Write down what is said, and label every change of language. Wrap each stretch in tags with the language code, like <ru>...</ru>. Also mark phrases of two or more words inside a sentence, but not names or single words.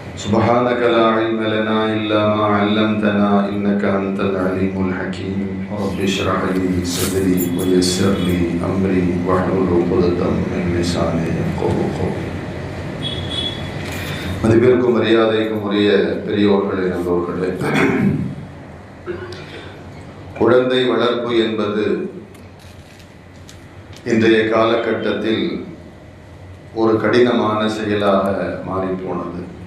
<ar>سبحانك لا علم لنا إلا ما علمتنا إنك أنت العليم الحكيم رب اشرح لي صدري ويسر لي أمري واحلل عقدة من لساني يفقهوا قولي.</ar> <ta>மதிப்பிற்கும் மரியாதைக்கும் உரிய பெரியோர்களே, நல்லோர்களே, குழந்தை வளர்ப்பு என்பது இன்றைய காலகட்டத்தில் ஒரு கடினமான செயலாக மாறிப்போனது.</ta>